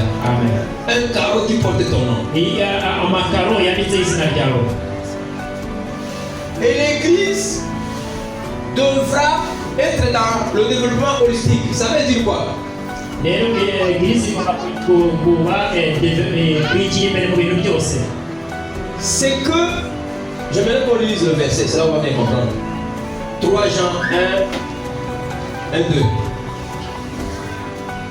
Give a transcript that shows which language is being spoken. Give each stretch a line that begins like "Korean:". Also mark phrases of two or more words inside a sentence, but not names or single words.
French: amen. Un carreau qui porte ton nom.
Kinyarwanda: amakaro yanditseho izina ryawe.
French: Et l'église devra être dans le développement holistique. Ça veut dire quoi?
Kinyarwanda: rero eglise igomba kuba kwigira imbere mu bintu byose.
French: C'est que, j'aimerais qu'on lise le verset, ça on va bien comprendre. 3 Jean 1, 1, 2.